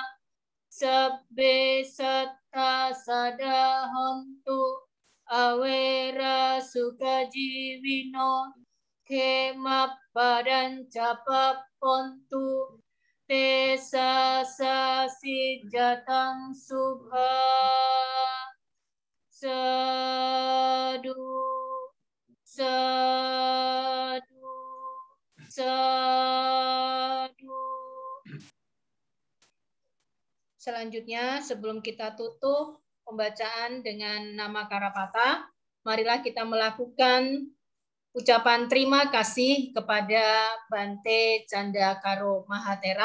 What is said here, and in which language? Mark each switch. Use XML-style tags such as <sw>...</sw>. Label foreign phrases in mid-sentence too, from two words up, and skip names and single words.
<pi>sabbe satta sadahantu awera sukajivino kemapadan capapontu tesa sasijatang subha sadu sadu sadu.</pi> <id>Selanjutnya, sebelum kita tutup pembacaan dengan nama Karapata, marilah kita melakukan ucapan terima kasih kepada Bante Candakaro Mahatera.</id>